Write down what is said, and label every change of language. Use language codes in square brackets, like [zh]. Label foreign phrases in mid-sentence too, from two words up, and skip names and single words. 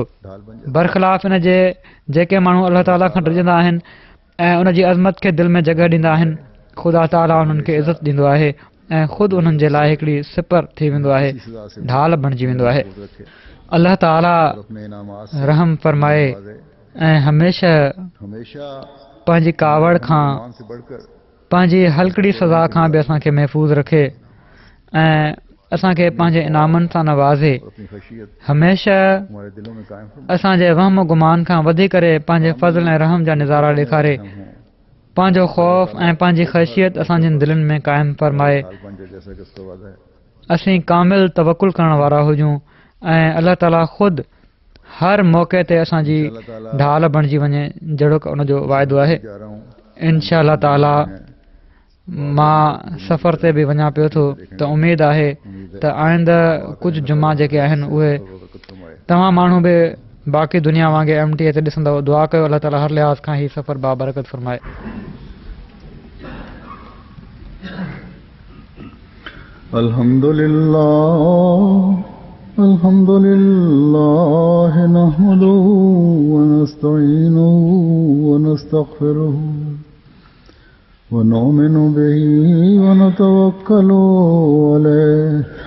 [sd] बरख़िलाफ़ इन जे जेके माण्हू अलाह ताला खां डिॼंदा आहिनि ऐं उन जी अज़मत खे दिलि में जॻह ॾींदा आहिनि, ख़ुदा ताला उन्हनि खे इज़त ॾींदो आहे ऐं ख़ुदि उन्हनि जे लाइ हिकिड़ी सिपर थी वेंदो आहे, ढाल बणिजी वेंदो आहे। अलाह ताला रहम फरमाए ऐं हमेशह पंहिंजी कावड़ खां, पंहिंजी हल्कड़ी सज़ा खां बि असांखे महफ़ूज़ रखे ऐं असांखे पंहिंजे इनामनि सां नवाज़े, [ur] اور اپنی خشیت हमेशह ہمارے دلوں میں قائم فرمائے. [sd] असांजे वहम गुमान खां वधी करे पंहिंजे फज़ल ऐं रहम जा नज़ारा ॾेखारे, [ur] ہم ہوں [sd] पंहिंजो ख़ौफ़ ऐं पंहिंजी ख़शियत असांजनि दिलनि में क़ाइमु फरमाए। हाल पंहिंजे [ur] جیسا کہ اس کا وعدہ ہے. [sd] असीं कामिल तवकुल करण वारा हुजूं ऐं अलाह ताला ख़ुदि हर मौक़े ते असांजी ढाल बणिजी वञे, जहिड़ो कि उनजो वाइदो आहे। [ur] جا رہا ہوں [ar] إن شاء الله تعالى [sd] मां सफ़र ते बि वञा पियो थो, त उमेदु आहे त आईंदा कुझु जुमा जेके आहिनि उहे बरकत फरमाए। तव्हां माण्हू बि बाक़ी दुनिया वांगुरु MTA ते ॾिसंदव। दुआ कयो अल्लाह ताला हर लिहाज़ खां ही सफ़र बाबरकत फरमाए। [ar] الحمد لله نحمده و نستعينه و نستغفره و نؤمن به و نتوكل عليه